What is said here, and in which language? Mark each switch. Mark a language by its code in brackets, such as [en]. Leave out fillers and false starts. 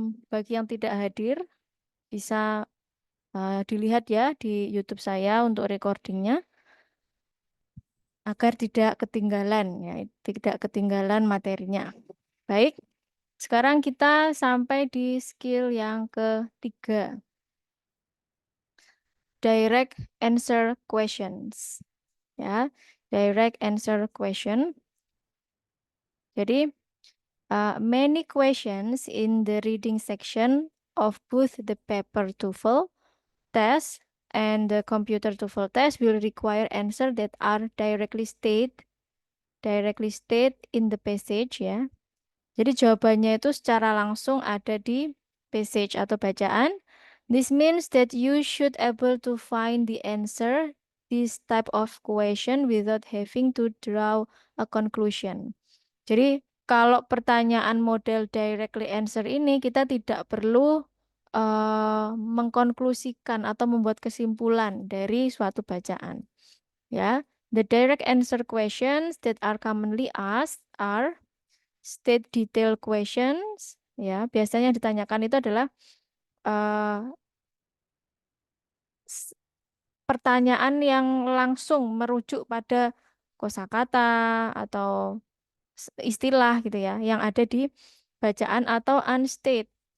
[id] Bagi yang tidak hadir, bisa dilihat ya di YouTube saya untuk recordingnya agar tidak ketinggalan ya, tidak ketinggalan materinya. Baik, sekarang kita sampai di skill yang ketiga. [en] Direct answer questions. Ya, direct answer question. Jadi, many questions in the reading section of both the paper TOEFL test and the computer TOEFL test will require answer that are directly state in the passage ya. [id] Jadi jawabannya itu secara langsung ada di passage atau bacaan. [en] This means that you should able to find the answer this type of question without having to draw a conclusion. [id] Jadi kalau pertanyaan model directly answer ini kita tidak perlu mengkonklusikan atau membuat kesimpulan dari suatu bacaan. [en] Ya, the direct answer questions that are commonly asked are state detail questions. [id] Ya, biasanya ditanyakan itu adalah eh, s- pertanyaan yang langsung merujuk pada kosakata atau istilah gitu ya, yang ada di bacaan atau unstate.